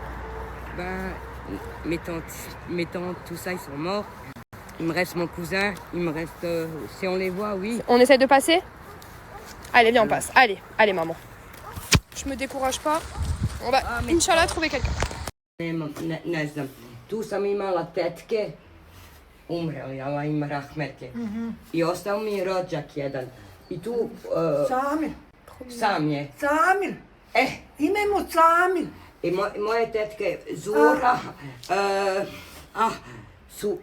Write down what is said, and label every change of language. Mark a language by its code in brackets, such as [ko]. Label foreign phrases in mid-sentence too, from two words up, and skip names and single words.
[fr] Ben, mes tantes, tout ça, ils sont morts. Il me reste mon cousin, il me reste... si on les voit, oui. On essaie de passer? Allez, viens, on passe. Allez, allez maman. Je me décourage pas. On va, [ar] إن شاء الله, [fr] trouver quelqu'un. [bs] Ne znam, tu sam imala tetke, umreli, Allah im rahmete. I ostao mi je rođak jedan. I tu... Samir. Sam je. Samir. Ime mu Samir. I moje tetke Zura su...